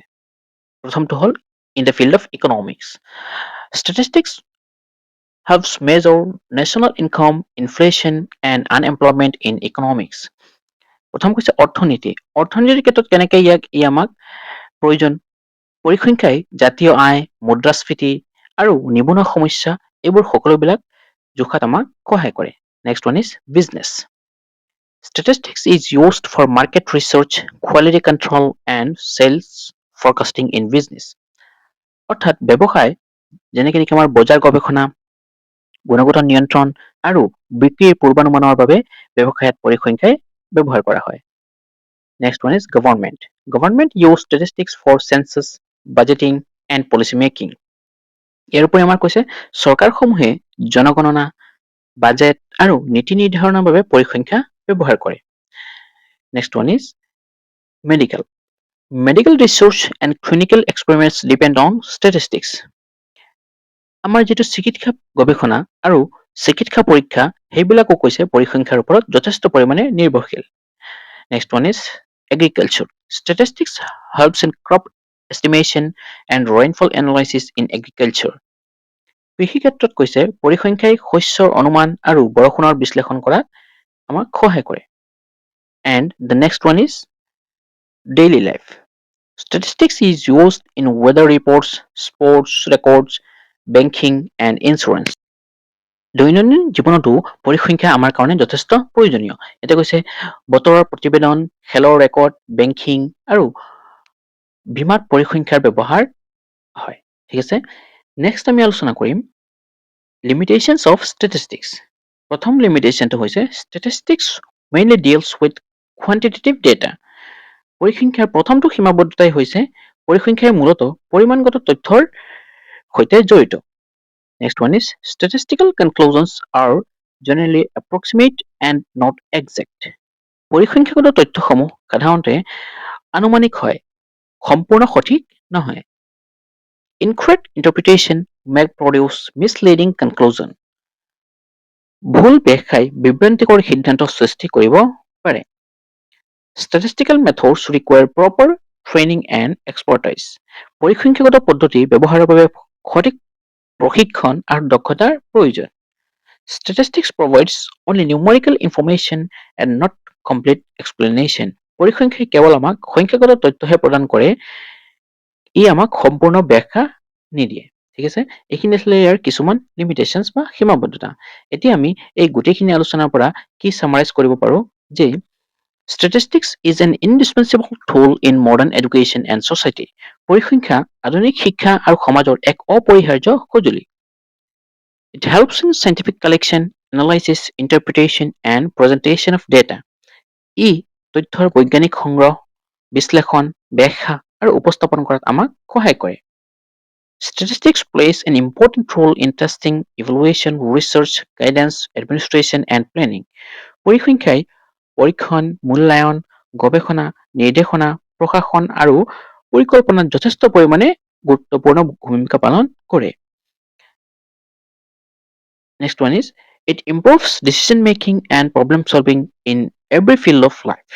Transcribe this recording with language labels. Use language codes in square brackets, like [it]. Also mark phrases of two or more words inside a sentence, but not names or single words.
[as] প্ৰথমটো হ'ল [en] in the field of economics. ষ্টেটিষ্টিক্স helps measure national income, inflation, and unemployment in economics. [as] প্ৰথম কৈছে অৰ্থনীতি। অৰ্থনীতিৰ ক্ষেত্ৰত কেনেকৈ ই আমাক প্ৰয়োজন। পৰিসংখ্যাই জাতীয় আয়, মুদ্ৰাস্ফীতি আৰু নিবনুৱা সমস্যা এইবোৰ সকলোবিলাক জোখাত আমাক সহায় কৰে। [en] next one is business. Statistics is used for market research, quality control, and sales forecasting in business. [as] অৰ্থাৎ ব্যৱসায় যেনেকৈ নেকি আমাৰ বজাৰ গৱেষণা, গুণগত নিয়ন্ত্ৰণ আৰু বিক্ৰীৰ পূৰ্বানুমানৰ বাবে ব্যৱসায়ত পৰিসংখ্যাই ব্যৱহাৰ কৰা হয়। [en] Next one is government. Government use statistics for census, budgeting, and policy making. [as] ইয়াৰ উপৰি আমাৰ কৈছে চৰকাৰসমূহে জনগণনা, বাজেট আৰু নীতি নিৰ্ধাৰণৰ বাবে পৰিসংখ্যা ব্যৱহাৰ কৰে। [en] Next one is medical. Medical research and clinical experiments depend on statistics. [as] আমাৰ যিটো চিকিৎসা গৱেষণা আৰু চিকিৎসা পৰীক্ষা সেইবিলাকো কৈছে পৰিসংখ্যাৰ ওপৰত যথেষ্ট পৰিমাণে নিৰ্ভৰশীল। [en] Next one is agriculture. Statistics helps in crop estimation and rainfall analysis in agriculture. [as] কৃষি ক্ষেত্ৰত কৈছে পৰিসংখ্যাই শস্যৰ অনুমান আৰু বৰষুণৰ বিশ্লেষণ কৰাত আমাক সহায় কৰে। [en] And the next one is daily life. Statistics is used in weather reports, sports records, banking, and insurance. [as] দৈনন্দিন জীৱনতো পৰিসংখ্যা আমাৰ কাৰণে যথেষ্ট প্ৰয়োজনীয়। এতিয়া কৈছে বতৰৰ প্ৰতিবেদন, খেলৰ ৰেকৰ্ড, বেংকিং আৰু বীমাত পৰিসংখ্যাৰ ব্যৱহাৰ হয়। ঠিক আছে, নেক্সট আমি আলোচনা কৰিম [en] limitations of statistics. [as] প্ৰথম লিমিটেশনটো হৈছে [en] statistics mainly deals with quantitative data. [as] পৰিসংখ্যাৰ প্ৰথমটো সীমাবদ্ধতাই হৈছে পৰিসংখ্যাই মূলতঃ পৰিমাণগত তথ্যৰ সৈতে জড়িত। [en] Next one is statistical conclusions are generally approximate and not exact. [as] পৰিসংখ্যাগত তথ্যসমূহ সাধাৰণতে আনুমানিক হয়, সম্পূৰ্ণ সঠিক নহয়। [en] Incorrect interpretation may produce misleading conclusion. [as] ভুল ব্যাখ্যাই বিভ্ৰান্তিকৰ সিদ্ধান্ত সৃষ্টি কৰিব পাৰে। [en] Statistical methods require proper training and expertise. [as] পৰিসংখ্যাগত পদ্ধতি ব্যৱহাৰৰ বাবে সঠিক প্ৰশিক্ষণ আৰু দক্ষতাৰ প্ৰয়োজন। [en] Statistics provides only numerical information and not complete explanation. [as] পৰিসংখ্যাই কেৱল আমাক সংখ্যাগত তথ্যহে প্ৰদান কৰে, ই আমাক সম্পূৰ্ণ ব্যাখ্যা নিদিয়ে। ঠিক আছে, এইখিনি আছিলে ইয়াৰ কিছুমান লিমিটেশনস বা সীমাবদ্ধতা। এতিয়া আমি এই গোটেইখিনি আলোচনাৰ পৰা কি সামাৰাইজ কৰিব পাৰোঁ যে [en] Statistics is an indispensable tool in modern education and society. [as] পৰিসংখ্যা আধুনিক শিক্ষা আৰু সমাজৰ এক অপৰিহাৰ্য সঁজুলি। [en] It helps in scientific collection, analysis, interpretation, and presentation of data. [as] ই তথ্যৰ বৈজ্ঞানিক সংগ্ৰহ, বিশ্লেষণ, ব্যাখ্যা আৰু উপস্থাপন কৰাত আমাক সহায় কৰে। [en] Statistics plays an important role in testing, evaluation, research, guidance, administration, and planning. [as] পৰিসংখ্যাই পৰীক্ষণ, মূল্যায়ন, গৱেষণা, নিৰ্দেশনা, প্ৰশাসন আৰু পৰিকল্পনাত যথেষ্ট পৰিমাণে গুৰুত্বপূৰ্ণ ভূমিকা পালন কৰে। [en] Next one is it improves decision making and problem solving in every field of life.